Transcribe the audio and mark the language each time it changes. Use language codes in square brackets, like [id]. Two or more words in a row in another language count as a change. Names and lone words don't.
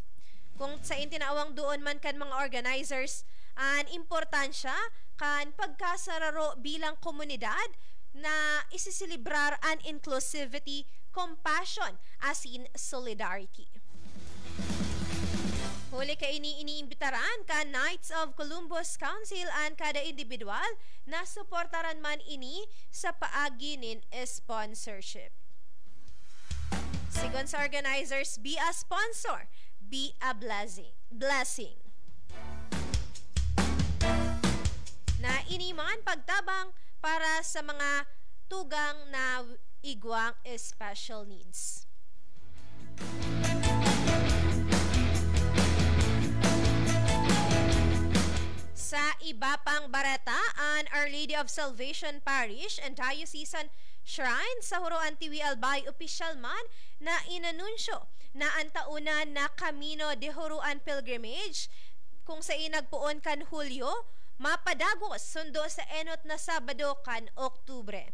[bik] Kung sa intinawang doon man kan mga organizers, ang importansya kan pagkasararo bilang komunidad na isisilibrar an [en] inclusivity, compassion, [bik] asin solidarity. Huli ka iniimbitaran ka Knights of Columbus Council an kada individual na suportaran man ini sa paagi nin sponsorship. Sigon sa organizers, [en] be a sponsor, be a blessing. [bik] Na iniman pagtabang para sa mga tugang na igwang [en] special needs. [bik] Sa iba pang barataan, Our Lady of Salvation Parish and Diocesan Shrine sa Huroan Tiwi Albay opisyal man na inanunsyo na ang tauna na Camino de Huroan Pilgrimage kung sa inagpuon kan Hulyo mapadagos sundo sa enot na Sabado kan Oktubre.